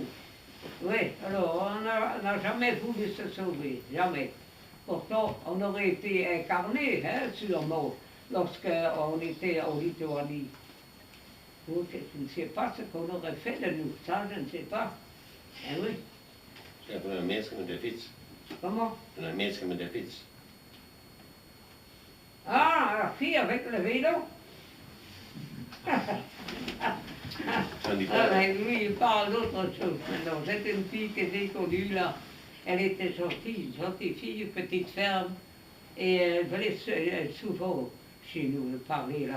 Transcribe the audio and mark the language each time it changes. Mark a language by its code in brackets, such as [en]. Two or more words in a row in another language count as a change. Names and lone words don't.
[fr] Oui, alors on n'a jamais voulu se sauver, jamais. Pourtant, on aurait été incarné, hein, sûrement, lorsqu'on était en Lituanie. Donc, je ne sais pas ce qu'on aurait fait de nous, ça, je ne sais pas. Eh oui. [nl] Ja, voor een mens met de fiets. [fr] Comment? [nl] Een mens met de fiets. [fr] Ah, la fille avec le vélo. Ben, lui, il parle d'autre chose maintenant. C'est une fille que j'ai connue là. Elle était gentille fille, petite ferme. Et elle venait souvent chez nous parler là.